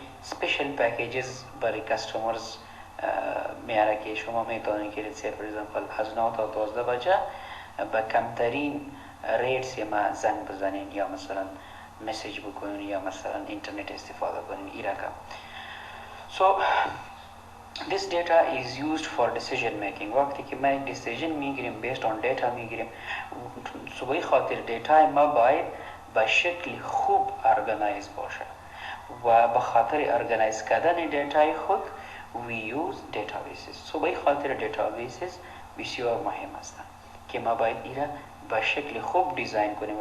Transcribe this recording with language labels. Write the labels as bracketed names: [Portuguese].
[Persian] سپیشل پکیجز برای کستومرز میاره که شما میتونید که [English] let's for example [Persian] از 9 تا 12 بجه با کمترین ریتس ما زنگ بزنین یا مثلا مسیج بکنین یا مثلا اینترنت استفاده کنین این رقم. [English] So this data is used for decision making. [Persian] وقتی که ما یک decision میگیریم [English] based on data [Persian] میگیریم، به خاطر دیتا ما باید به شکل خوب ارگانایز باشه و به خاطر ارگانایز کردن دیتای خود [English] we use databases. [Persian] به خاطر databases بسیار مهم هستند که ما باید ایره به شکل خوب دیزاین کنیم.